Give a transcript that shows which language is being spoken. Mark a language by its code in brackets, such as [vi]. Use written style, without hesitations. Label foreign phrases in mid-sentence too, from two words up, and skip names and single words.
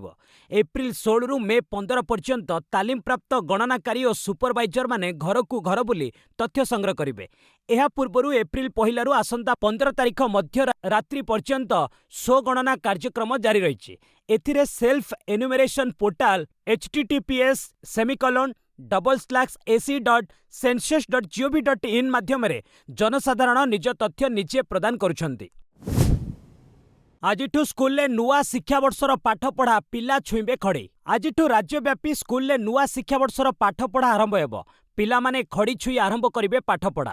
[or] ଏପ୍ରିଲ 16ରୁ ମେ 15 ପର୍ଯ୍ୟନ୍ତ ତାଲିମପ୍ରାପ୍ତ ଗଣନାକାରୀ ଓ ସୁପରଭାଇଜରମାନେ ଘରକୁ ଘର ବୁଲି ତଥ୍ୟ ସଂଗ୍ରହ କରିବେ। ଏହା ପୂର୍ବରୁ ଏପ୍ରିଲ 1ରୁ ଆସନ୍ତା 15 ତାରିଖ ମଧ୍ୟରାତ୍ରି ପର୍ଯ୍ୟନ୍ତ ସ୍ୱଗଣନା କାର୍ଯ୍ୟକ୍ରମ ଜାରି ରହିଛି। ଏଥିରେ [en] self enumeration portal [or] https://ac.census.gov.in ମାଧ୍ୟମରେ ଜନସାଧାରଣ ନିଜ ତଥ୍ୟ ନିଜେ ପ୍ରଦାନ କରୁଛନ୍ତି। ଆଜିଠୁ ସ୍କୁଲରେ ନୂଆ ଶିକ୍ଷାବର୍ଷର ପାଠପଢ଼ା ପିଲା ଛୁଇଁବେ ଖଡ଼ି। ଆଜିଠୁ ରାଜ୍ୟବ୍ୟାପୀ ସ୍କୁଲରେ ନୂଆ ଶିକ୍ଷାବର୍ଷର ପାଠପଢ଼ା ଆରମ୍ଭ ହେବ। ପିଲାମାନେ ଖଡ଼ି ଛୁଇଁ ଆରମ୍ଭ କରିବେ ପାଠପଢ଼ା।